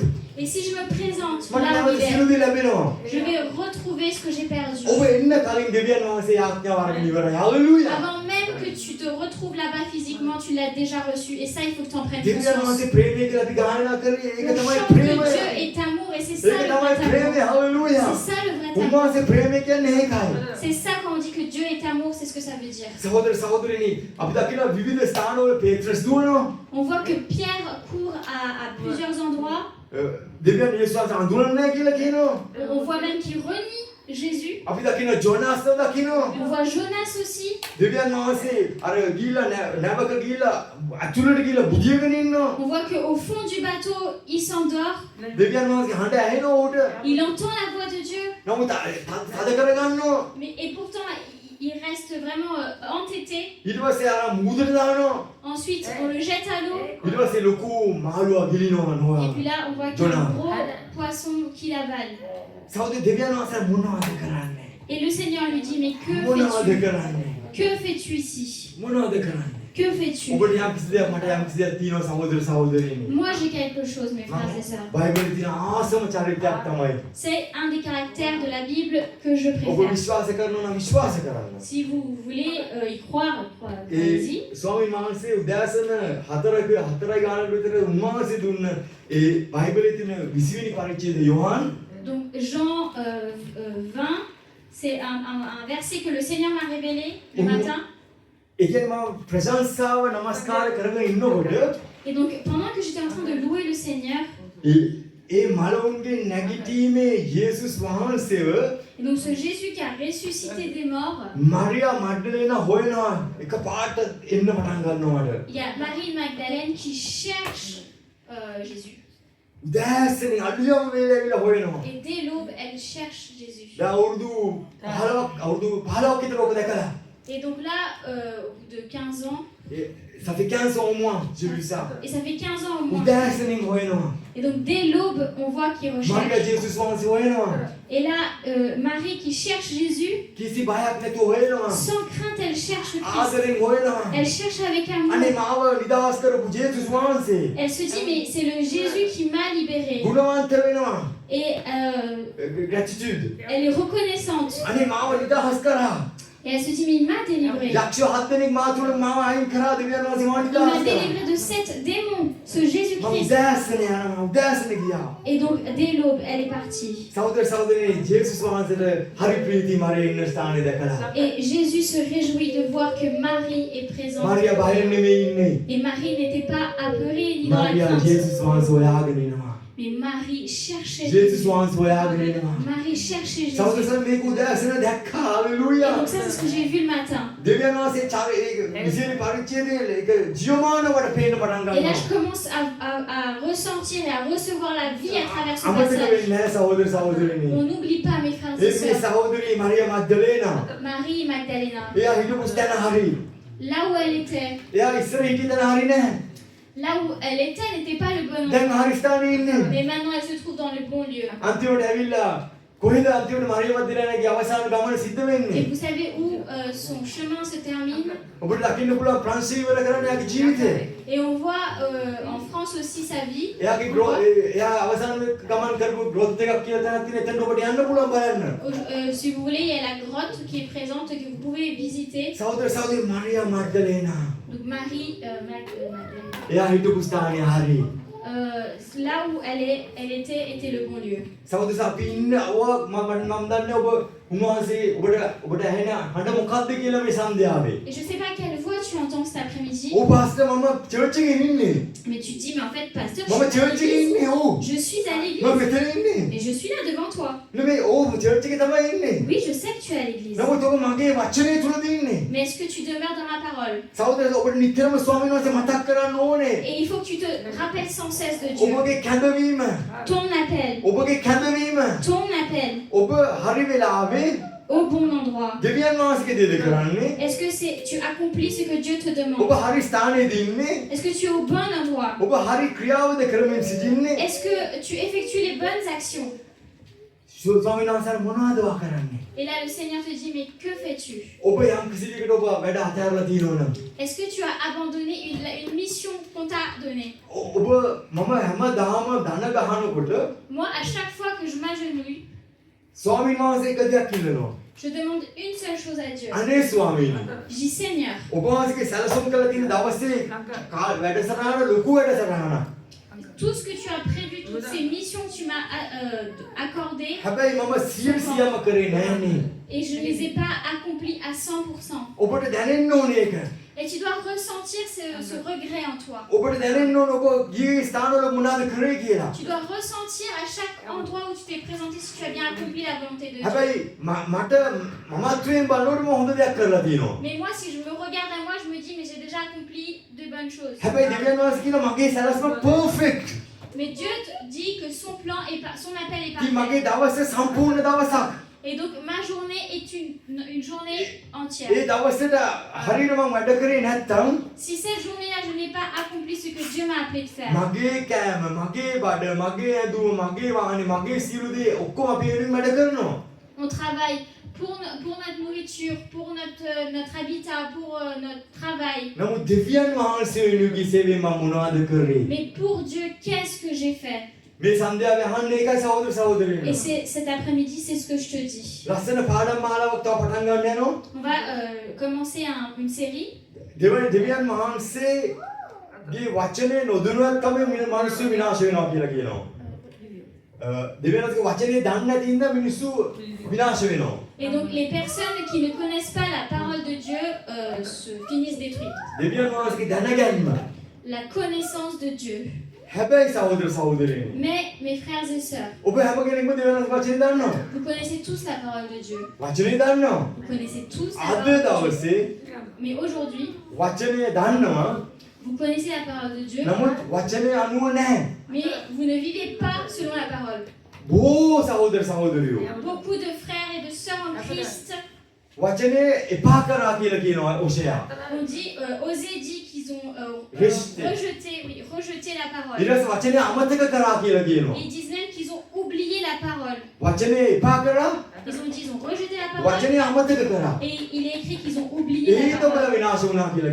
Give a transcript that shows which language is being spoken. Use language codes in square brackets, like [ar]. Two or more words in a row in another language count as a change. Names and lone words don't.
[fr] Et si je me présente [si] මට [fr] là où [si] නැවත [fr] il est, [si] සියලු දේ ලැබෙනවා. [fr] je vais retrouver ce que j'ai perdu. [si] ඔබ එන්න කලින් දෙවියන් වහන්සේ ආඥාව අරගෙන ඉවරයි. හalleluya. [fr] Avant même que tu te retrouves là-bas physiquement, tu l'as déjà reçu. Et ça, il faut que tu en prennes [si] දෙවියන් [fr] conscience. [si] වහන්සේ ප්‍රේමය කියලා අපි ගායනා කරේ ඒක [fr] On [si] තමයි [fr] chante que [si] ප්‍රේමය. [fr] Dieu est amour et c'est ça [si] ඒක [fr] le [si] තමයි [fr] vrai [si] ප්‍රේමය. [fr] amour. [si] හalleluya. [fr] C'est ça le vrai amour. [si] උන්වහන්සේ ප්‍රේමය කියන්නේ ඒකයි. [fr] C'est ça quand on dit que Dieu est amour, c'est ce que ça veut dire. [si] සහෝදර සහෝදරිනි අපි දකිනවා විවිධ ස්ථානවල පේත්‍රස් දුවනවා. [fr] On voit que Pierre court à plusieurs endroits. [si] දෙවියන් යේසුස් අඳුරන්නේ කියලා කියනවා. [fr] On voit même qu'il renie Jésus. [si] අපි දකිනවා ජෝනාස් දකිනවා. [fr] On voit Jonas aussi. [si] දෙවියන් වහන්සේ අර ගිහිල්ලා නැවක ගිහිල්ලා අතුලට ගිහිල්ලා බුදියගෙන ඉන්නවා. [fr] On voit qu'au fond du bateau, il s'endort. [si] දෙවියන් වහන්සේ හඬ ඇහෙනවා උට. [fr] Il entend la voix de Dieu. [si] නමුත් තද කරගන්නවා. [fr] Et pourtant, il reste vraiment entêté. [si] ඊට පස්සේ අර මුහුදට දානවා. [fr] Ensuite, on le jette à l'eau. [si] ඊට පස්සේ ලොකු මාළුවා ගිලිනවා [fr] Et [si] නෝවා. [fr] puis là, on voit qu'il y a un gros poisson qui l'avale. [si] සහෝදර දෙවියන් වහන්සේ මොනවද කරන්නේ? [fr] Et le Seigneur lui dit, mais [si] මොනවද [fr] que fais-tu? [si] කරන්නේ? [fr] Que fais-tu ici? [si] මොනවද කරන්නේ? [fr] Que fais-tu? [si] ඔබට යම් කිසි දෙයක් මට යම් කිසි දෙයක් තියෙනවා සහෝදර සහෝදරියනි. [fr] Moi, j'ai quelque chose, mes frères et sœurs. [si] බයිබලයේ තියෙන ආසම චරිතයක් තමයි. [fr] C'est un des caractères de la Bible que je [si] ඔබ [fr] préfère. [si] විශ්වාස කරනවා නම් විශ්වාස කරන්න. [fr] Si vous voulez y croire, [si] ඒ [fr] allez-y. [si] ස්වාමීන් වහන්සේ උදෑසන 4යි ගානකට විතර උන්වහන්සේ දුන්න ඒ බයිබලයේ තියෙන 20 වෙනි පරිච්ඡේදය යෝහන් [fr] Donc Jean 20, c'est un verset que le Seigneur m'a révélé le matin. [si] ඒ කියන්නේ මම ප්‍රශංසාව නමස්කාර කරගෙන ඉන්නකොට [fr] Et donc pendant que j'étais en train de louer le Seigneur, [si] ඒ මලවුන්ගේ නැගිටීමේ යේසුස් වහන්සේව [fr] et donc ce Jésus qui a ressuscité des morts, [si] මරියා මග්දලේන හොයනවා එකපාරට එන්න පටන් ගන්නවාට. [fr] il y a Marie Magdalène qui cherche Jésus. [si] උදෑසන අඩියම වේලවිලා හොයනවා. [fr] Et dès l'aube, elle cherche Jésus. [si] දැන් අවුරුදු 15ක් විතර ඔක දැකලා. [fr] Et donc là, au bout de 15 ans, Ça fait 15 ans au moins, j'ai vu ça. et ça fait 15 ans au moins. [si] උදෑසනින් හොයනවා. [fr] Et donc dès l'aube, on voit qu'il [si] මරියා [fr] recherche. [si] ජේසුස් වහන්සේ හොයනවා. [fr] Et là, Marie qui cherche Jésus, [si] කිසි බයක් නැතුව හොයනවා. [fr] sans crainte, elle cherche le Christ. [si] ආදරෙන් හොයනවා. [fr] Elle cherche avec amour. [si] අනේ මාව නිදහස් කරපු ජේසුස් වහන්සේ. [fr] Elle se dit, mais c'est le Jésus qui m'a libérée. [si] ගුණවන්ත වෙනවා. [fr] Et Gratitude. elle est reconnaissante. [si] අනේ මාව නිදහස් කරා. [fr] Et elle se dit, mais il m'a délivré. [si] යක්ෂ 7 දෙනෙක් මා තුළ මාව අයින් කරා දෙවියන් වහන්සේ [fr] Il m'a [si] මානිකාස්. [fr] délivré de 7 démons, ce [si] මම [fr] Jésus-Christ. [si] උදෑසන යනවා උදෑසන ගියා. [fr] Et donc, dès l'aube, elle est partie. [si] සහෝදර සහෝදරයනි ජේසුස් වහන්සේට හරි ප්‍රීති මරිය ඉන්න ස්ථානේ දැකලා. [fr] Et Jésus se réjouit de voir que Marie est présente. [si] මාරියා බයෙන් නෙමෙයි ඉන්නේ. [fr] Et Marie n'était pas apeurée ni dans la [si] මාරියා [fr] crainte. [si] ජේසුස් වහන්සේ හොයාගෙන ඉනවා. [fr] Mais Marie cherchait [si] ජේසුස් [fr] Jésus. [si] වහන්සේ හොයාගෙන ඉනවා. [fr] Marie cherchait Jésus. [si] සහෝදර සහෝදරයනි මේක උදෑසන දැක්කා. හලෙලූයා. [fr] Et donc ça, c'est ce que j'ai vu le matin. [si] දෙවියන් වහන්සේ ඒක විශේෂ පරිච්ඡේදයේ ඒක ජීවමානවට පේන්න පටන් [fr] Et là, [si] ගන්නවා. [fr] je commence à ressentir et à recevoir la vie à travers ce [si] අමතක [fr] passage. [si] වෙන්නේ නැහැ සහෝදර සහෝදරයනි. [fr] On n'oublie pas, mes frères et [si] ඒ [fr] sœurs, [si] සහෝදරී මරියා මග්දලේනා. [fr] Marie Magdalena, [si] එයා හිටපු ස්ථාන හරි. [fr] là où elle était, [si] එයා ඉස්සර හිටිය තැන හරි නැහැ. [fr] là où elle était n'était pas le bon [si] දැන් [fr] endroit. [si] හරි ස්ථානේ ඉන්නේ. [fr] Mais maintenant, elle se trouve dans le bon lieu. [si] අන්තිමට ඇවිල්ලා කොහෙද අන්තිමට මරියා මග්දලේනාගේ අවසාන ගමන සිද්ධ [fr] Et [si] වෙන්නේ? [fr] vous savez où son chemin se termine? [si] ඔබට දකින්න පුළුවන් ප්‍රංශ ඉවර කරන්න එයාගේ ජීවිතය. [fr] Et on voit en France aussi sa vie. [si] එයාගේ එයා අවසාන ගමන් කරපු ග්‍රොත් එකක් කියලා තැනක් තියෙන. එතනට ඔබට යන්න පුළුවන් බලන්න. [fr] Si vous voulez, il y a la grotte qui est présente que vous pouvez visiter. [si] සහෝදර සහෝදරි මරියා මග්දලේනා. [fr] Donc Marie Magdalena. [si] එයා හිටපු ස්ථානේ හරි. [fr] Là où elle était le bon lieu. [si] සහෝදර අපි ඉන්න මම දන්නේ ඔබ උන්වහන්සේ ඔබට ඇහෙන හඬ මොකක්ද කියලා මේ සන්ධ්‍යාවේ. [fr] Et je sais pas quelle voix tu entends cet après-midi. [si] ඔව් පාස්ටර් මම චර්ච් එකේ ඉන්නේ. [fr] Mais tu te dis, mais en fait, pasteur, [si] මම [fr] je suis à [si] චර්ච් එකේ [fr] l'église. [si] ඉන්නේ. ඔව්. [fr] Je suis à [si] මම [fr] l'église. [si] මෙතන ඉන්නේ. [fr] Et je suis là devant toi. [si] නෙමෙයි ඔව් චර්ච් එකේ තමයි ඉන්නේ. [fr] Oui, je sais que tu es à l'église. [si] නමුත් ඔබ මගේ වචනේ තුලද ඉන්නේ. [fr] Mais est-ce que tu demeures dans ma parole? [si] සහෝදර ඔබට නිතරම ස්වාමීන් වහන්සේ මතක් කරන්න ඕනේ. [fr] Et il faut que tu te rappelles sans cesse de Dieu. [si] ඔබගේ කැඳවීම. [fr] Ton appel. [si] ඔබගේ කැඳවීම. [fr] Ton appel. [si] ඔබ හරි වෙලාවේ [fr] Au bon endroit. [si] දෙවියන් වහන්සේගේ දේද කරන්නේ. [fr] Est-ce que tu accomplis ce que Dieu te [si] ඔබ [fr] demande? [si] හරි ස්ථානයේද ඉන්නේ. [fr] Est-ce que tu es au bon endroit? [si] ඔබ හරි ක්‍රියාවද කරමින් සිටින්නේ. [fr] Est-ce que tu effectues les bonnes actions? [si] ස්වාමීන් වහන්සේ මොනවද වා කරන්නේ? [fr] Et là, le Seigneur te dit, mais que fais-tu? [si] ඔබ යම් කිසි දෙයකට ඔබ වැඩ අතහැරලා තියෙනවනම් [fr] Est-ce que tu as abandonné une mission qu'on t'a donnée? [si] ඔබ මම හැමදාම ධන ගහනකොට [fr] Moi, à chaque fois que je m'agenouille, [si] ස්වාමීන් වහන්සේ එක දෙයක් ඉල්ලනවා. [fr] je demande une seule chose à Dieu. [si] අනේ ස්වාමීනි [fr] Je dis, Seigneur, [si] ඔබ වහන්සේගේ සැලසුම් කළ තියෙන දවසේ වැඩසටහන ලොකු වැඩසටහනක්. [fr] tout ce que tu as prévu, toutes ces missions que tu m'as accordées, [si] හැබැයි මම 100%ම කරේ නෑනේ. [fr] et je ne les ai pas accomplies à 100%. [si] ඔබට දැනෙන්න ඕනේ ඒක. [fr] Et tu dois ressentir ce regret en toi. [si] ඔබට දැනෙන්න ඕනේ ඔබ ගියේ ස්ථානවල මොනවද කරේ කියලා. [fr] Tu dois ressentir à chaque endroit où tu t'es présenté si tu as bien accompli la volonté de Dieu. [si] හැබැයි මට මමත්වයෙන් බලනකොට මම හොඳ දෙයක් කරලා තියෙනවා. [fr] Mais moi, si je me regarde à moi, je me dis, mais j'ai déjà accompli de bonnes choses. [si] හැබැයි දෙවියන් වහන්සේ කියන මගේ සැලසුම පර්ෆෙක්ට්. [fr] Mais Dieu te dit que son plan et son appel est [si] ඉතින් මගේ [fr] parfait. [si] දවසේ සම්පූර්ණ දවසක්. [fr] Et donc ma journée est une journée entière. [si] ඒ දවසට හරියට මම වැඩ කරේ නැත්තම් [fr] Si cette journée-là, je n'ai pas accompli ce que Dieu m'a appelé de faire, [si] මගේ කෑම, මගේ බඩ, මගේ ඇඳුම, මගේ වාහනේ, මගේ සියලු දේ ඔක්කොම අපි වෙනින් වැඩ කරනවා. [fr] on travaille pour notre nourriture, pour notre habitat, pour notre travail. [si] නමුත් දෙවියන් වහන්සේ වෙනුගේ සේවයෙන් මම මොනවද කරේ? [fr] Mais pour Dieu, qu'est-ce que j'ai fait? [si] මේ සන්ධ්‍යාවේ අහන්න ඒකයි සහෝදර සහෝදරියනි. [fr] Et cet après-midi, c'est ce que je te dis. [si] ලස්සන පාඩම් මාලාවක් තව පටන් ගන්න යනවා. [fr] On va commencer une série. [si] දෙවියන් වහන්සේගේ වචනේ නොදැනුවත්කමෙන් මිනිස්සු විනාශ වෙනවා කියලා කියනවා. දෙවියන් වහන්සේගේ වචනේ දන්නේ නැති ඉඳන් මිනිස්සු විනාශ වෙනවා. [fr] Et donc les personnes qui ne connaissent pas la parole de Dieu se finissent détruites. [si] දෙවියන් වහන්සේගේ දැනගැනීම. [fr] La connaissance de Dieu. [si] හැබැයි සහෝදර සහෝදරියනි [fr] Mais mes frères et sœurs, [si] ඔබ හැම කෙනෙක්ම දෙවියන් වහන්සේ වචනේ දන්නවා. [fr] vous connaissez tous la parole de Dieu. [si] වචනේ දන්නවා. [fr] Vous connaissez tous la [si] අද [fr] parole de Dieu. [si] දවසේ [fr] Mais aujourd'hui, [si] වචනේ දන්නවා. [fr] vous connaissez la parole de Dieu, [si] නමුත් වචනේ අනුව නැහැ. [fr] mais vous ne vivez pas selon la parole. [si] බොහෝ සහෝදර සහෝදරියෝ [fr] Beaucoup de frères et de sœurs en Christ, [si] වචනේ එපා කරා කියලා කියනවා ඔෂයා. [fr] on dit, Osée dit qu'ils ont rejeté la parole. [si] ඊට වචනේ අමතක කරා කියලා කියනවා. [fr] Ils disent même qu'ils ont oublié la parole. [si] වචනේ එපා කරා [fr] Ils ont rejeté la parole. [si] වචනේ අමතක කරා. [fr] Et il est écrit qu'ils ont oublié la [si] ඒක [fr] parole. [si] ඔබලා විනාශ වුණා කියලා